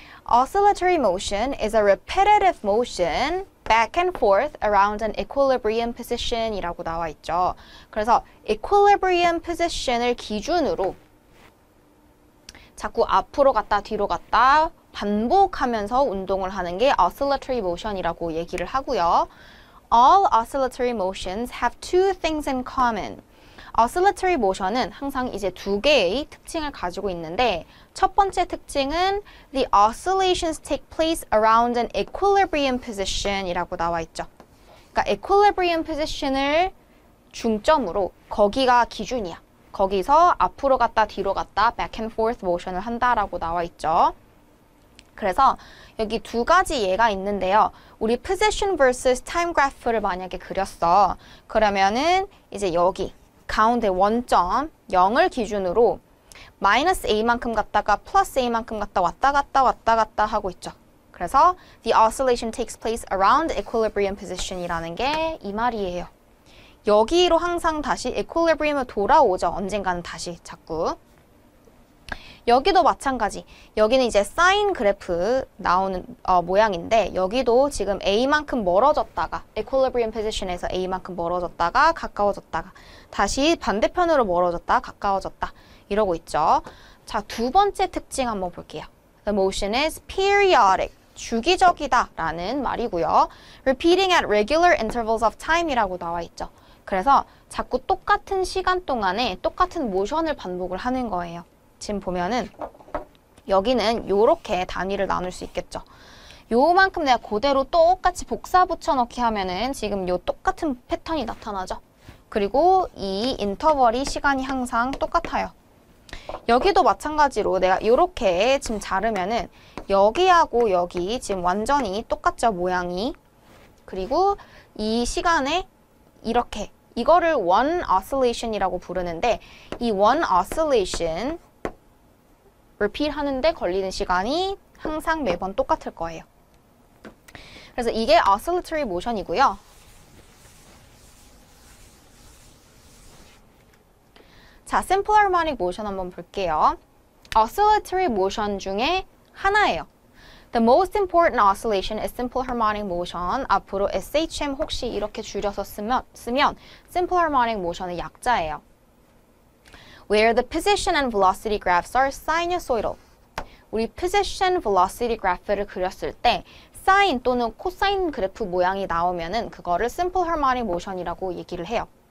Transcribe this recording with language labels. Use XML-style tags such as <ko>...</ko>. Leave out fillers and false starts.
<en>Oscillatory motion is a repetitive motion back and forth around an equilibrium position</en> <ko>이라고 나와 있죠. 그래서 equilibrium position을 기준으로 자꾸 앞으로 갔다 뒤로 갔다 반복하면서 운동을 하는 게 oscillatory motion이라고 얘기를 하고요.</ko> <en>All oscillatory motions have two things in common.</en> <ko>oscillatory motion은 항상 이제 두 개의 특징을 가지고 있는데 첫 번째 특징은</ko> <en>the oscillations take place around an equilibrium position</en> <ko>이라고 나와 있죠. 그러니까 equilibrium position을 중점으로 거기가 기준이야. 거기서 앞으로 갔다 뒤로 갔다 back and forth motion을 한다라고 나와 있죠. 그래서 여기 두 가지 예가 있는데요. 우리 position versus time graph를 만약에 그렸어. 그러면은 이제 여기 가운데 원점 0을 기준으로 마이너스 a만큼 갔다가 플러스 a만큼 갔다 왔다 갔다 하고 있죠.</ko> <en>그래서 the oscillation takes place around equilibrium position</en> <ko>이라는 게 이 말이에요. 여기로 항상 다시 equilibrium을 돌아오죠. 언젠가는 다시 자꾸. 여기도 마찬가지. 여기는 이제 사인 그래프 나오는 모양인데 여기도 지금 A만큼 멀어졌다가 equilibrium position에서 A만큼 멀어졌다가 가까워졌다가 다시 반대편으로 멀어졌다 가까워졌다 이러고 있죠. 자, 두 번째 특징 한번 볼게요.</ko> <en>The motion is periodic.</en> <ko>주기적이다 라는 말이고요.</ko> <en>Repeating at regular intervals of time</en> <ko>이라고 나와 있죠. 그래서 자꾸 똑같은 시간 동안에 똑같은 모션을 반복을 하는 거예요. 지금 보면은 여기는 요렇게 단위를 나눌 수 있겠죠. 요만큼 내가 그대로 똑같이 복사 붙여넣기 하면은 지금 요 똑같은 패턴이 나타나죠. 그리고 이 인터벌이 시간이 항상 똑같아요. 여기도 마찬가지로 내가 요렇게 지금 자르면은 여기하고 여기 지금 완전히 똑같죠, 모양이. 그리고 이 시간에 이렇게 이거를 one oscillation이라고 부르는데 이 one oscillation repeat 하는데 걸리는 시간이 항상 매번 똑같을 거예요. 그래서 이게 oscillatory motion이고요. 자, simple harmonic motion 한번 볼게요. oscillatory motion 중에 하나예요.</ko> <en>The most important oscillation is simple harmonic motion.</en> <ko>앞으로 SHM 혹시 이렇게 줄여서 쓰면 simple harmonic motion의 약자예요.</ko> <en>Where the position and velocity graphs are sinusoidal.</en> <ko>우리 position velocity graph를 그렸을 때 사인 또는 코사인 그래프 모양이 나오면은 그거를 simple harmonic motion이라고 얘기를 해요.</ko>